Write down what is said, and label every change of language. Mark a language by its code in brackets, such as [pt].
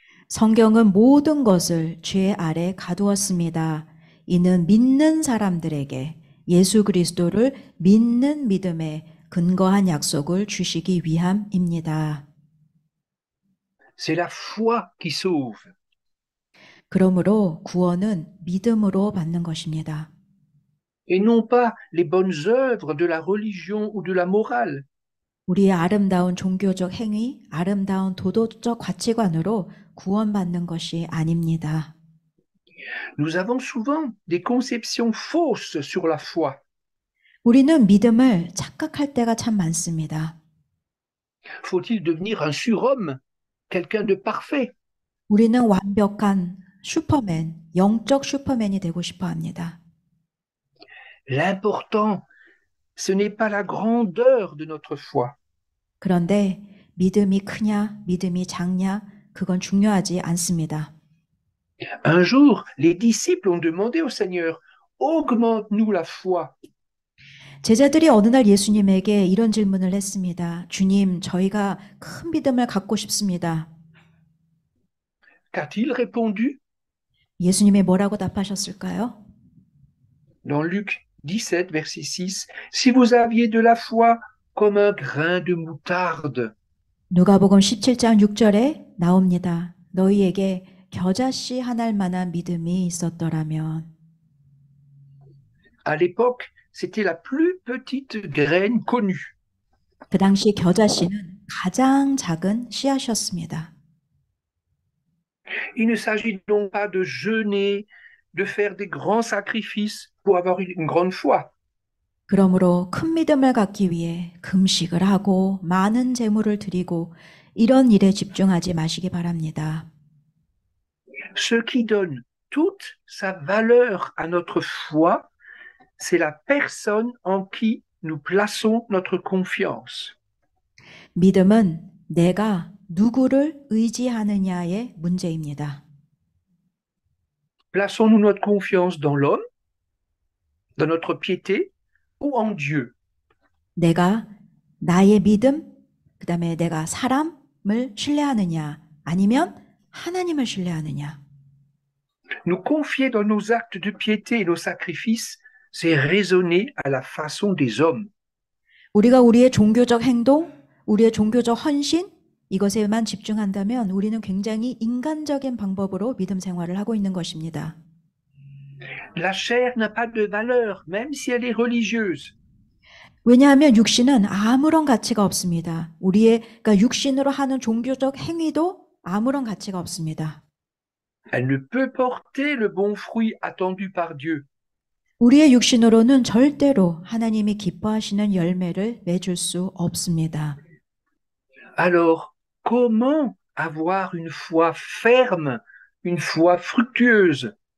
[ko] 성경은 모든 것을 죄 아래 가두었습니다. 이는 믿는 사람들에게 예수 그리스도를 믿는 믿음에 근거한 약속을 주시기 위함입니다. [fr] C'est la foi qui sauve. [ko] 그러므로 구원은 믿음으로 받는 것입니다. [fr] Et non pas les bonnes œuvres de la religion ou de la morale. [ko] 우리의 아름다운 종교적 행위, 아름다운 도덕적 가치관으로 구원받는 것이 아닙니다. [fr] Nous avons souvent des conceptions fausses sur la foi. [ko] 우리는 믿음을 착각할 때가 참 많습니다. [fr] Faut-il devenir un surhomme, quelqu'un de parfait? [ko] 우리는 완벽한 슈퍼맨, 영적 슈퍼맨이 되고 싶어 합니다. [fr] L'important, ce n'est pas la grandeur de notre foi. [ko] 그런데 믿음이 크냐, 믿음이 작냐, 그건 중요하지 않습니다. [fr] Un jour, les disciples ont demandé au Seigneur, augmente-nous la foi. [ko] 제자들이 어느 날 예수님에게 이런 질문을 했습니다. 주님, 저희가 큰 믿음을 갖고 싶습니다. [fr] Qu'a-t-il répondu? [ko] 예수님이 뭐라고 답하셨을까요? [fr] Dans Luc 17, verset 6, si vous aviez de la foi comme un grain de moutarde. [ko] 누가복음 17장 6절에 나옵니다. 너희에게 겨자씨 하나일 만한 믿음이 있었더라면. [fr] À l'époque, c'était la plus petite graine connue. [ko] 그 당시 겨자씨는 가장 작은 씨앗이었습니다. [fr] Il ne s'agit donc pas de jeûner, de faire des grands sacrifices pour avoir une grande foi. [ko] 그러므로 큰 믿음을 갖기 위해 금식을 하고 많은 제물을 드리고 이런 일에 집중하지 마시기 바랍니다. [fr] Ce qui donne toute sa valeur à notre foi, c'est la personne en qui nous plaçons notre confiance. [ko] 믿음은 내가 누구를 의지하느냐의 문제입니다. [fr] Plaçons-nous notre confiance dans l'homme, dans notre piété ou en Dieu? [ko] 내가 나의 믿음, 그 다음에 내가 사람을 신뢰하느냐, 아니면 하나님을 신뢰하느냐. [fr] Nous confier dans nos actes de piété et nos sacrifices, c'est raisonner à la façon des hommes. [ko] 우리가 우리의 종교적 행동, 우리의 종교적 헌신, 이것에만 집중한다면 우리는 굉장히 인간적인 방법으로 믿음 생활을 하고 있는 것입니다. [fr] La chair n'a pas de valeur, même si elle est religieuse. [ko] 왜냐하면 육신은 아무런 가치가 없습니다. 그러니까 육신으로 하는 종교적 행위도 아무런 가치가 없습니다. [fr] Elle ne peut porter le bon fruit attendu par Dieu. [ko] 우리의 육신으로는 절대로 하나님이 기뻐하시는 열매를 맺을 수 없습니다. [fr] Alors, comment avoir une foi ferme, une foi fructueuse?